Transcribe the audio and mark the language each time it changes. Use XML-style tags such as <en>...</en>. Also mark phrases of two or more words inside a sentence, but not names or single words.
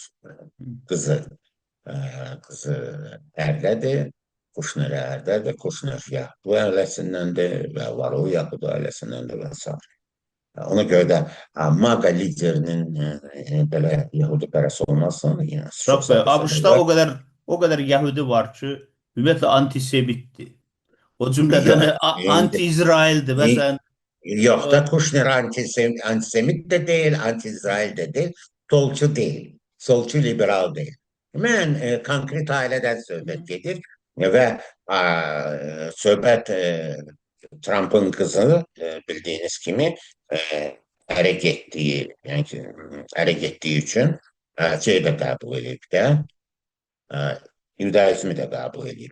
<az>Qızı ərdədir, Kuşner ərdədir, Kuşner Yahudi ailəsindəndir və var o Yahudi ailəsindəndir və s. Ona görə də MAGA liderinin belə Yahudi pərəsi olmasın, yəni çox Yox be, sadə səbəb ABŞ-da var. o qədər Yəhudi var ki, ümumiyyətlə antisemitdir. O cümlədən Yox, anti-İsraildir. Məsələn,</az> <tr>yox da Kuşner antisemit de değil, anti-İsrail de değil, solçu değil, solçu liberal değil.</tr> <az>Mən konkret ailədən söhbət gedir və söhbət Trump'ın kızı bildiğiniz kimi ərə getdiyi, yəni ki, ərə getdiyi üçün şey də qəbul edib də, Yudaizmi də qəbul edib.</az>